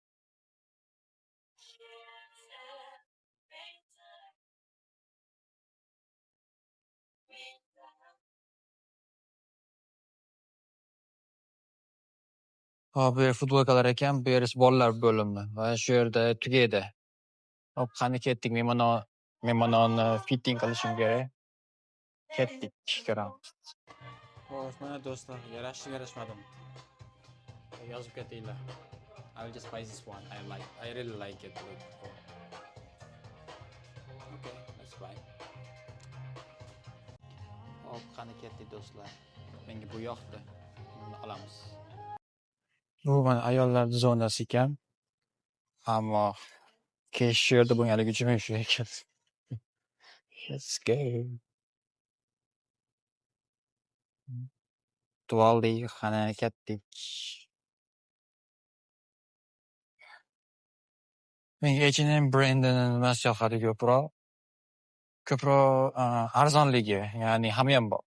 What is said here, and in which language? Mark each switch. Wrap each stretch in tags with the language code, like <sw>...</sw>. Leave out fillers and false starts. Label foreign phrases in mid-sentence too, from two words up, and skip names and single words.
<uz>Hop, bu yer futbolkalar ekan, bu yer bolalar bo'limi va shu yerda tugaydi. Hop, qani ketdik. Men mana uni fitting qilishim kerak. Ketdik, ko'ramiz. Xo'sh, mana do'stlar, yarashmadimi? Yozib ketinglar.</uz> <en>I will just buy this one. I really like it. Okay, let's buy.</en> <uz>Hop, qani ketdik do'stlar. Menga bu yoqdi. Buni olamiz. Bu mana ayollar zonasi ekan. Ammo kesh yerda bo'lganligi uchun men shu ekan.</uz> <en>Let's go.</en> <uz>Tuvalli qani ketdik. Menga H&M brendini nimasi yoqadi ko'proq? Arzonligi, ya'ni hammayam bor.</uz>